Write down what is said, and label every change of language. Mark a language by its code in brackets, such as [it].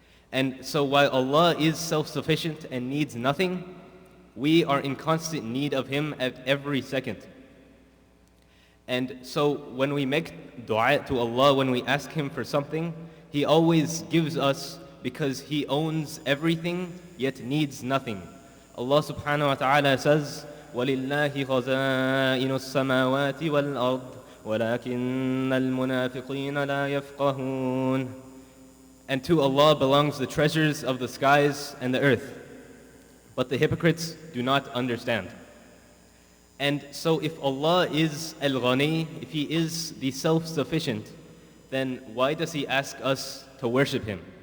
[en] And so while Allah is self-sufficient and needs nothing, we are in constant need of Him at every second. And so when we make dua to Allah, when we ask Him for something, He always gives us because He owns everything yet needs nothing. Allah subhanahu wa ta'ala says, [ar] وَلِلَّهِ خَزَائِنُ السَّمَاوَاتِ وَالْأَرْضِ وَلَكِنَّ الْمُنَافِقِينَ لَا يَفْقَهُونَ. [en] And to Allah belongs the treasures of the skies and the earth, but the hypocrites do not understand. And so if Allah is Al-Ghani, if He is the self-sufficient, then why does He ask us to worship Him?